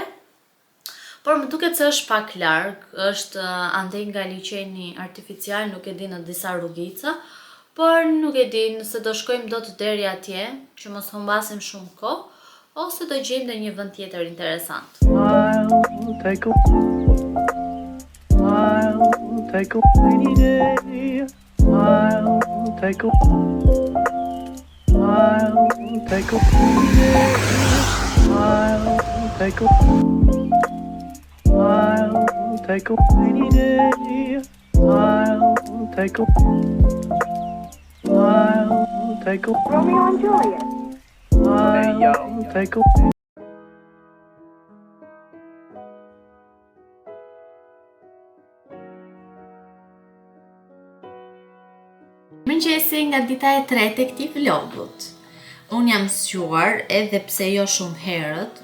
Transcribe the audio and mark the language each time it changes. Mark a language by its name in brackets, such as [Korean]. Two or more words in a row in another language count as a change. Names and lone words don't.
[Albanian] Por më duket se është pak larg, është andej nga liçeni artificial, nuk e di në disa rrugica, por nuk e di nëse do shkojmë dot deri atje, që mos humbasim shumë kohë, ose do gjejmë në një vend tjetër interesant. [English] I'll take a rainy day. I'll take a rainy day. I'll take a rainy day. I'll take a Romeo and Juliet. I'll take a [Albanian] Mëngjesi nga dita e tretë e këtij vlogut. Unë jam squar edhe pse jo shumë herët.